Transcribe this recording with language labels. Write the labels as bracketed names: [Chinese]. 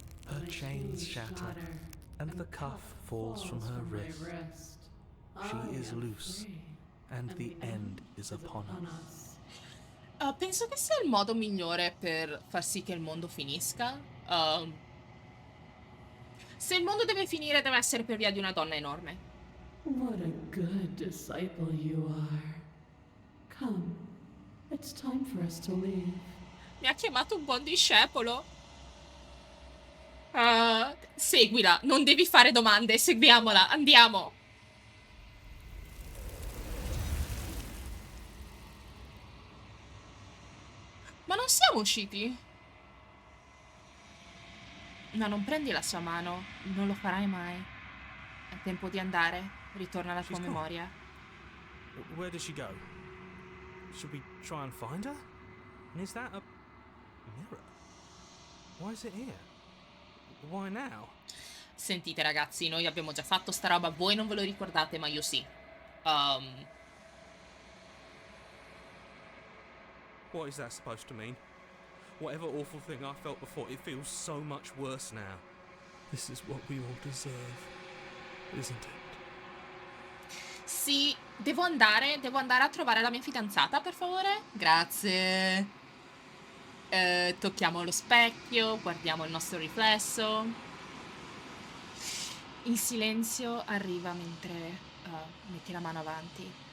[English] Her chains shatter, and the cuff falls from her wrist. She is loose, and the end is upon us. [Italian] Penso che sia il modo migliore per far sì che il mondo finisca. Se il mondo deve finire, deve essere per via di una donna enorme. [English] What a good disciple you are. Come, it's time for us to leave. [Italian] Mi ha chiamato un buon discepolo. Seguila, non devi fare domande, seguiamola, andiamo. Ma non siamo usciti? No, non prendi la sua mano, non lo farai mai. È tempo di andare, ritorna alla tua memoria. [English] Where did she go? Should we try and find her? And is that a mirror? Why is it here? Why now? [Italian] Sentite ragazzi, noi abbiamo già fatto sta roba, voi non ve lo ricordate, ma io sì. [English] What is that supposed to mean? Whatever awful thing I felt before, it feels so much worse now. This is what we all deserve, isn't it? [Italian] Sì, devo andare a trovare la mia fidanzata, per favore? Grazie. Tocchiamo lo specchio, guardiamo il nostro riflesso. Il silenzio arriva mentre metti la mano avanti.